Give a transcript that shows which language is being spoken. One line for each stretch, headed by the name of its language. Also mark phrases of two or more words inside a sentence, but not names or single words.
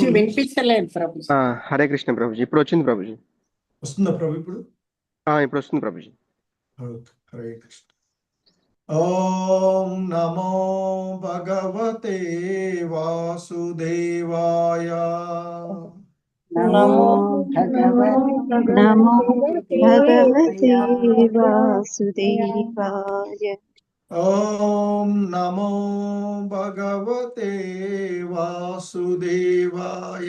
Telugu: ప్రభు వినిపించలేదు ప్రభుజీ.
Sanskrit: హరే కృష్ణ
Telugu: ప్రభుజీ. ఇప్పుడు వచ్చింది ప్రభుజీ. వస్తుందా ప్రభు ఇప్పుడు? ఇప్పుడు వస్తుంది ప్రభుజీ.
Sanskrit: ఓకే. హరే కృష్ణ. ఓం నమో భగవతే వాసుదేవాయ. నమో భగవతే నమో భగవతే వాసుదేవాయ. వాసుదేవాయ. ఓం నమో భగవతే వాసుదేవాయ.